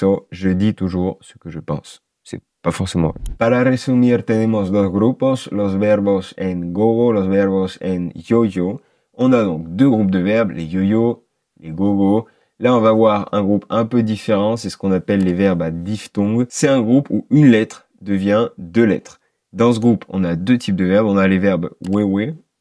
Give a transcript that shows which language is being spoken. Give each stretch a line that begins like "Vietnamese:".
French: Je dis toujours ce que je pense. Pas forcément.
Spanish: Para resumir, tenemos dos grupos, los verbos en gogo, los verbos en yo-yo.
French: On a donc deux groupes de verbes, les yo-yo, les gogo. Là, on va voir un groupe un peu différent, c'est ce qu'on appelle les verbes à diphtongue. C'est un groupe où une lettre devient deux lettres. Dans ce groupe, on a deux types de verbes. On a les verbes wewe.